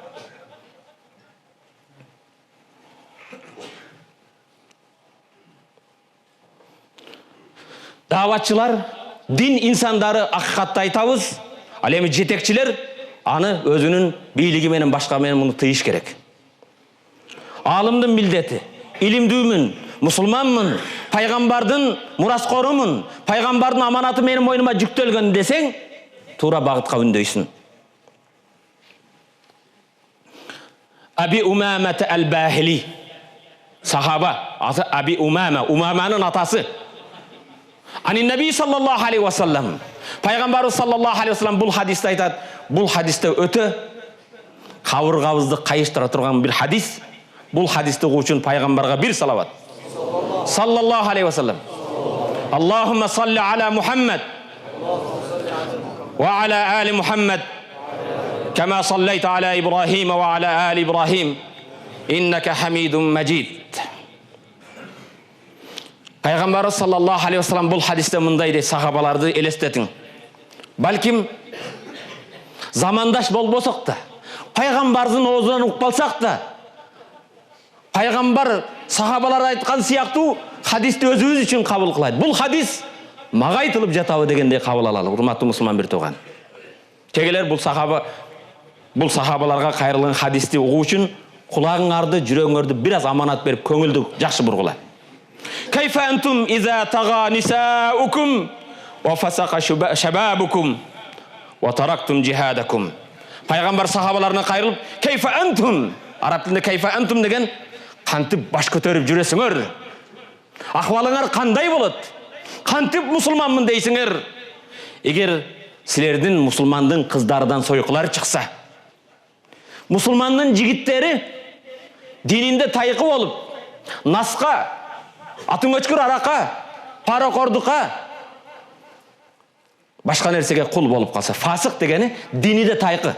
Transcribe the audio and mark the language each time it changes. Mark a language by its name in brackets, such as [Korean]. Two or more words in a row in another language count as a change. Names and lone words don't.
[Kyrgyz] Даватчылар, дин инсандары акыкатты айтабыз, ал эми жетекчилер аны өзүнүн бийлиги менен башка менен муну тыйыш керек. Алымдын милдети, илимдүүмүн, мусулманмын, пайгамбардын мураскорумун, пайгамбардын аманаты менин мойнума жүктөлгөн десең, туура багытка үндөйсүн. Аби Умамата ал-Бахили, сахаба, Аби Умама, Умаманын атасы. [Arabic] عن النبي صلى الله عليه وسلم, [Kyrgyz] пайгамбарыбыз [Arabic] صلى الله عليه وسلم [Kyrgyz] бул хадисте айтат. Бул хадисте өтө кабыргабызды кайыштыра турган бир хадис. Бул хадисти угуучун пайгамбарга бир салават. [Arabic] صلى الله عليه وسلم اللهم صل على محمد وعلى آل محمد كما صليت على إبراهيم وعلى آل إبراهيم إنك حميد مجيد. [Kyrgyz] Пайгамбар [Arabic] صلى الله عليه وسلم [Kyrgyz] бул хадисте мындай дейт, сахабаларды элестетиң. Балким замандаш болбосок да, пайгамбардын оозунан угуп калсак да, пайгамбар сахабалар айткан сыяктуу хадисти өзүбүз үчүн кабыл кылайт. Бул хадис мага айтылып жатабы дегендей кабыл алалы. Урматтуу мусулман бир тууган. Тегелер бул сахабаларга кайрылган хадисти угуу үчүн кулагыңарды, жүрөгүңөрдү бир аз аманат берип көңүлдү жакшы бургула. [Arabic] كيف أنتم إذا طغى نساؤكم وفسق شبابكم وتركتم جهادكم. [Kyrgyz] Пайгамбар сахабаларына кайрылып, [Arabic] كيف أنتم, [Kyrgyz] араб тилинде [Arabic] كيف أنتم [Kyrgyz] деген кантип баш көтөрүп жүрөсүңөр? Акыбалыңар кандай болот? Кантип мусулманмын дейсиңер? Эгер силердин мусулмандын кыздарынан сойкулар чыкса, мусулмандын жигиттери дининде тайкы болуп, наска, атын өчкүр арака, паракордукка, башка нерсеге кул болуп калса, фасык дегени диниде тайкы.